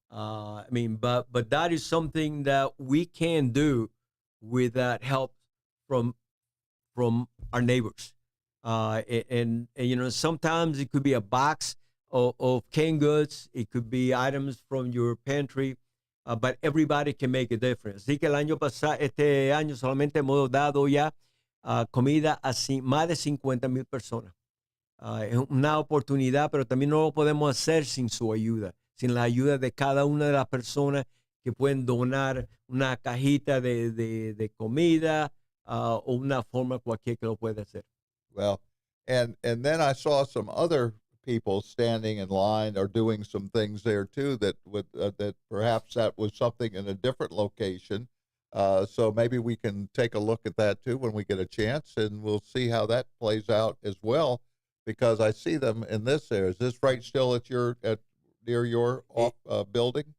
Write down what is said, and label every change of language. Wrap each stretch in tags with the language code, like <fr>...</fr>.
<en>I mean, but that is something that we can do with that help from our neighbors. And sometimes it could be a box of canned goods. It could be items from your pantry. But everybody can make a difference.</en> <es>Así que este año solamente hemos dado ya comida a más de 50,000 personas. Es una oportunidad, pero también no lo podemos hacer sin su ayuda, sin la ayuda de cada una de las personas que pueden donar una cajita de comida o una forma cualquiera que lo pueda hacer.</es> <en>Well, and then I saw some other people standing in line or doing some things there too that perhaps that was something in a different location. So maybe we can take a look at that too when we get a chance, and we'll see how that plays out as well, because I see them in this area. Is this right still near your building?</en>